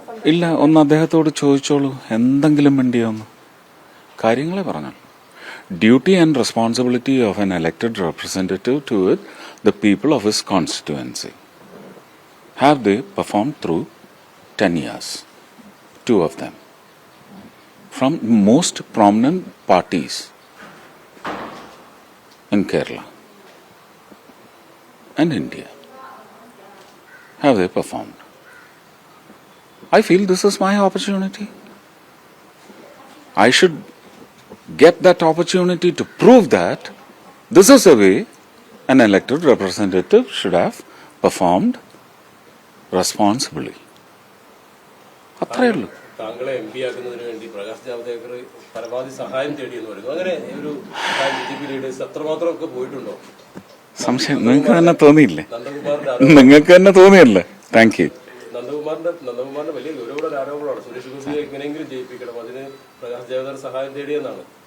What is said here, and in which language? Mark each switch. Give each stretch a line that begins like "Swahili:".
Malayalam: ഇല്ല, ഒന്ന് അദ്ദേഹത്തോട് ചോദിച്ചോളൂ, എന്തെങ്കിലും വേണ്ടിയോന്ന് കാര്യങ്ങളെ പറഞ്ഞു.
English: Duty and responsibility of an elected representative to the people of his constituency. Have they performed through 10 years? Two of them. From most prominent parties in Kerala and India. Have they performed? I feel this is my opportunity. I should get that opportunity to prove that this is the way an elected representative should have performed responsibly.
Malayalam: അത്രയേ ഉള്ളൂ. താങ്കളെ M P ആക്കുന്നതിന് വേണ്ടി പ്രകാശ് ജാവ്ദേക്കർ പരമാവധി സഹായം തേടിയെന്ന് പറയുന്നു. അങ്ങനെ ഒരു BJP leaders അത്രമാത്രമൊക്കെ പോയിട്ടുണ്ടോ? സംശയം നിങ്ങൾക്ക് തന്നെ തോന്നിയില്ലേ? നന്ദകുമാറിന്റെ നിങ്ങൾക്ക് തന്നെ തോന്നിയല്ലേ?
English: Thank you.
Malayalam: നന്ദകുമാറിന്റെ വലിയ ഗൗരവമുള്ള ആരോപണമാണ്. സുരേഷ് ഗോപിയെ എങ്ങനെയെങ്കിലും ജയിപ്പിക്കണം, അതിന് പ്രകാശ് ജാവ്ദേക്കർ സഹായം തേടിയെന്നാണ്.